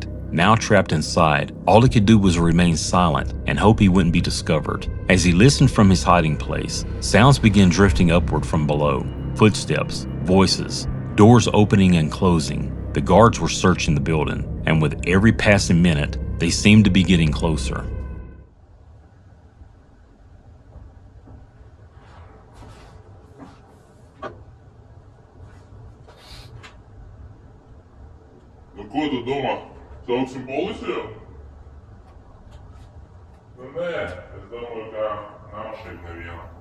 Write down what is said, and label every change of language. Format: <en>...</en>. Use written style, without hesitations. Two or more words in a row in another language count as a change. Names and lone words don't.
<en>Now trapped inside, all he could do was remain silent and hope he wouldn't be discovered. As he listened from his hiding place, sounds began drifting upward from below. Footsteps, voices, doors opening and closing. The guards were searching the building, and with every passing minute, they seemed to be getting closer.</en> <lv>Ko tu domā? Sauksim policiju? Nu nē, es domāju, ka nav šeit neviena.</lv>